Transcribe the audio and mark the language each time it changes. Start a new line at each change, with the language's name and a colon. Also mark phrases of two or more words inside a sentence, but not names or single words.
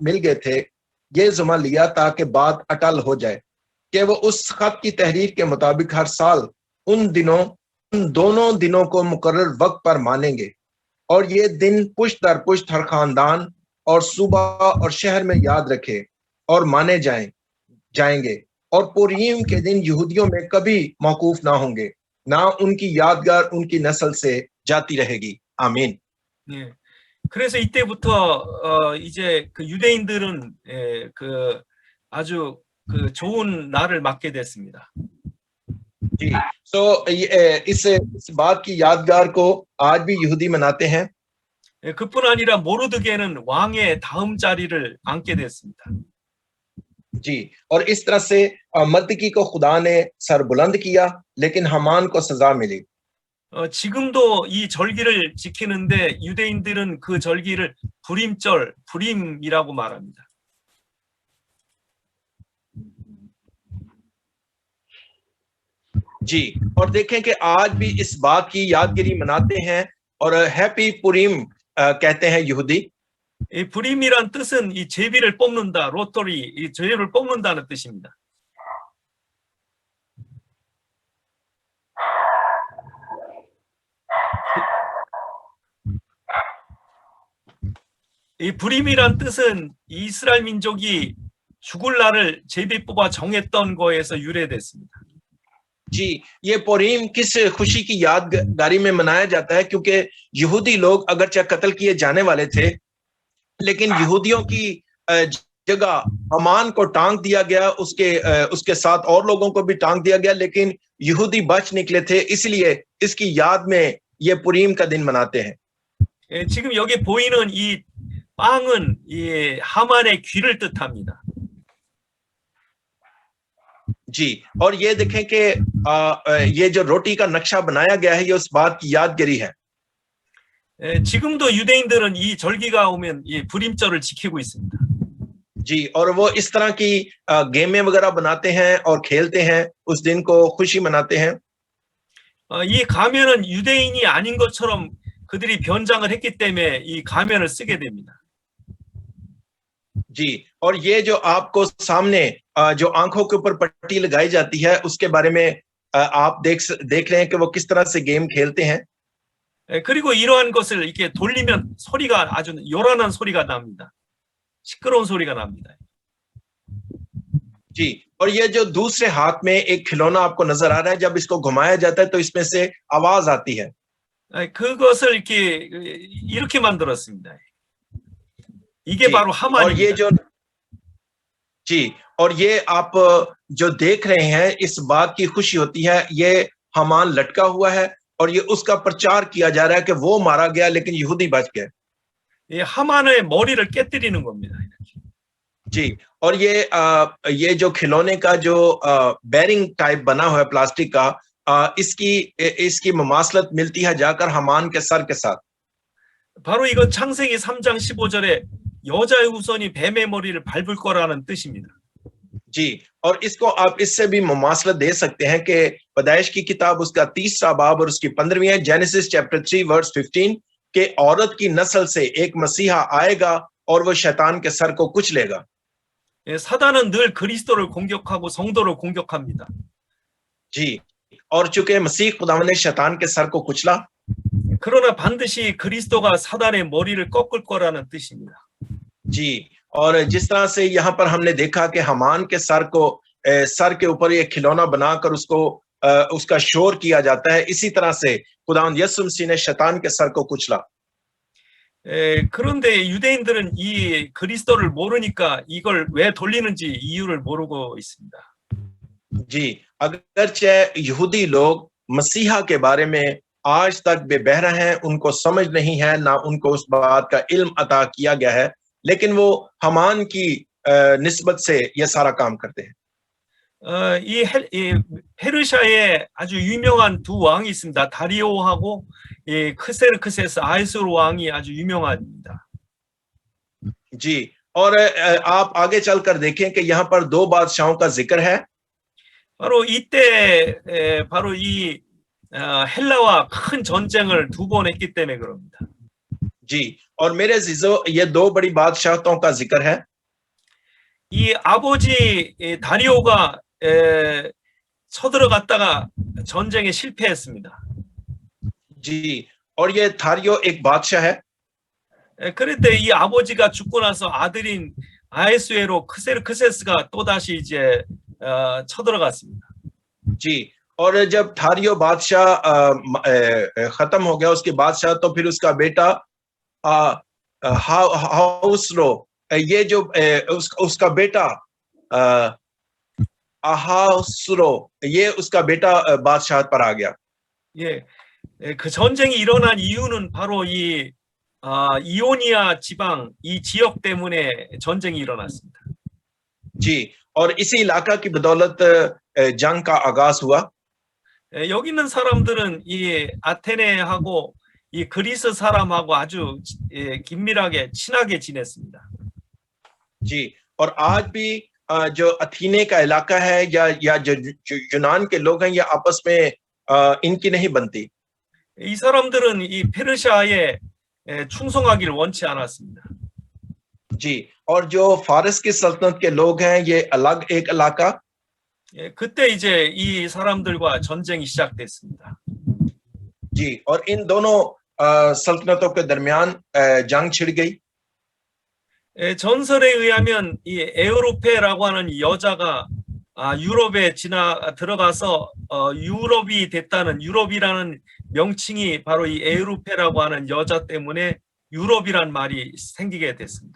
Hindi: मिल गए थे ये जुम्मा लिया, ताकि बात अटल हो जाए कि वो उस खत की तहरीर के मुताबिक हर साल उन दोनों दिनों को मुकर्रर वक्त पर मानेंगे, और ये दिन पुश्त दर पुश्त हर खानदान और सूबा और शहर में याद रखे और माने जाएंगे, और पुरीम के दिन यहूदियों में कभी मौकूफ ना होंगे, ना उनकी यादगार उनकी नस्ल से जाती रहेगी। आमीन।
Korean: 예. 그래서 이때부터 이제 그 유대인들은 그 아주 그 좋은 날을 맞게 됐습니다.
Hindi: जी, तो इस बात की यादगार को आज भी यहूदी मनाते हैं।
Korean: 그뿐 아니라 모르드게는 왕의 다음 자리를 앉게 됐습니다.
Hindi: जी, और इस तरह से मर्दकी को खुदा ने सर बुलंद किया, लेकिन हमान को सजा मिली।
Korean: 지금도 이 절기를 지키는데 유대인들은 그 절기를 부림절, 부림이라고 말합니다.
Hindi: जी, और देखें कि आज भी इस बात की यादगिरी मनाते हैं और हैप्पी पुरीम कहते हैं यहूदी।
Korean: 이 부림이란 뜻은 이 제비를 뽑는다, 로터리, 이 제비를 뽑는다는 뜻입니다. 이 부림이란 뜻은 이스라엘 민족이 죽을 날을 제비 뽑아 정했던 거에서 유래됐습니다.
Hindi: जी, ये पुरीम किस खुशी की यादगारी में मनाया जाता है? क्योंकि यहूदी लोग अगरचे कत्ल किए जाने वाले थे, लेकिन यहूदियों की जगह हमान को टांग दिया गया, उसके साथ और लोगों को भी टांग दिया गया, लेकिन यहूदी बच निकले थे, इसलिए इसकी याद में ये पुरीम का दिन मनाते हैं।
Korean: 예, 지금 여기 보이는 이 빵은 이 하만의 귀를 뜻합니다.
Hindi: जी, और ये देखें कि ये जो रोटी का नक्शा बनाया गया है, ये उस बात की यादगिरी है।
Korean: 예, 지금도 유대인들은 이 절기가 오면 이 불임절을 지키고 있습니다.
Hindi: जी, और वो इस तरह की गेमें वगैरह बनाते हैं और खेलते हैं, उस दिन को खुशी मनाते हैं।
Korean: 이 가면은 유대인이 아닌 것처럼 그들이 변장을 했기 때문에 이 가면을 쓰게 됩니다.
Hindi: जी, और ये जो आपको सामने जो आंखों के ऊपर पट्टी लगाई जाती है, उसके बारे में आप देख रहे हैं कि वो किस तरह से गेम खेलते हैं।
Korean: 예, 그리고 이러한 것을 이렇게 돌리면 소리가 아주 요란한 소리가 납니다. 시끄러운 소리가 납니다.
Hindi: जी, और ये जो दूसरे हाथ में एक खिलौना आपको नजर आ रहा है, जब इसको घुमाया जाता है तो इसमें से आवाज आती है।
Korean: 예, 그것을 이렇게 만들었습니다. 이게
Hindi: जी,
Korean: 바로
Hindi: और ये
Korean: 하만입니다.
Hindi: जो जी, और ये आप जो देख रहे हैं, इस बात की खुशी होती है, ये हमान लटका हुआ है और ये उसका प्रचार किया जा रहा है कि वो मारा गया लेकिन यहूदी बच गए।
Korean: 이 하만의 머리를 깨뜨리는 겁니다. 이렇게.
Hindi: जी, और ये जो खिलौने का जो
English: bearing type
Hindi: बना हुआ है प्लास्टिक का, इसकी मुमासलत मिलती है जाकर हमान के सर के साथ।
Korean: 바로 이건 창세기 3장 15절에 여자의 후손이 뱀의 머리를 밟을 거라는 뜻입니다.
Hindi: जी, और इसको आप इससे भी मुमासलत दे सकते हैं कि पैदाइश की किताब उसका 3रा बाब और उसकी 15वीं है,
English: Genesis chapter 3 verse 15,
Hindi: के औरत की नस्ल से एक मसीहा आएगा और वो शैतान के सर को कुचलेगा।
Korean: 예, 사단은 늘 그리스도를 공격하고 성도를 공격합니다.
Hindi: जी, और चूंकि मसीह खुदावंद ने शैतान के सर को कुचला,
Korean: 그러나 반드시 그리스도가 사단의 머리를 꺾을 거라는 뜻입니다.
Hindi: जी, और जिस तरह से यहाँ पर हमने देखा कि हमान के सर के ऊपर ये खिलौना बनाकर उसका शोर किया जाता है, इसी तरह से खुदावंद यीशु मसीह ने शैतान के सर को कुचला।
Korean: 그런데 유대인들은 이 그리스도를 모르니까 이걸 왜 돌리는지 이유를 모르고 있습니다.
Hindi: जी, अगरचे यहूदी लोग मसीहा के बारे में आज तक बेबहरा हैं, उनको समझ नहीं है, ना उनको उस बात का इल्म अता किया गया है, लेकिन वो हमान की निस्बत से ये सारा काम करते हैं।
Korean: 이 페르시아에 아주 유명한 두 왕이 있습니다. 다리오하고 이 크세르크세스 아에스로 왕이 아주 유명합니다.
Hindi: जी, और आप आगे चलकर देखें कि यहाँ पर दो बादशाहों का जिक्र है।
Korean: 바로 이때 바로 이 헬라와 큰 전쟁을 2번 했기 때문에 그럽니다.
Hindi: जी, और मेरे अजीजों, ये दो बड़ी बादशाहतों का जिक्र है।
Korean: 이 아버지 다리오가 쳐들어갔다가 전쟁에 실패했습니다.
Hindi: जी, और ये थारियो एक बादशाह है।
Korean: 그런데 이 아버지가 죽고 나서 아들인 아에스웨로 크세르크세스가 또 다시 이제 쳐들어갔습니다.
Hindi: जी, और जब थारियो बादशाह खत्म हो गया उसके बादशाह, तो फिर उसका बेटा हाउसरो, ये जो उसका बेटा 아하수로, ये उसका बेटा बादशाह पर आ गया।
Korean: 예, 그 전쟁이 일어난 이유는 바로 이 이오니아 지방 이 지역 때문에 전쟁이 일어났습니다.
Hindi: जी, और इसी इलाका की बदौलत जंग का आगाज हुआ।
Korean: 여기 있는 사람들은 이 아테네하고 이 그리스 사람하고 아주 긴밀하게 친하게 지냈습니다.
Hindi: जी, और आज भी जो अथीने का इलाका है या जो यूनान के लोग हैं, ये आपस में इनकी नहीं बनती।
Korean: 이 사람들은 이 페르시아에 충성하기를 원치 않았습니다.
Hindi: जी, और जो फारस की सल्तनत के लोग हैं, ये अलग एक इलाका।
Korean: 그때 이제 이 사람들과 전쟁이 시작됐습니다.
Hindi: जी, और इन दोनों सल्तनतों के दरमियान जंग छिड़ गई।
Korean: 전설에 의하면 이 에우로페라고 하는 여자가 유럽에 들어가서 유럽이 됐다는 유럽이라는 명칭이 바로 이 에우르페라고 하는 여자 때문에 유럽이란 말이 생기게 됐습니다.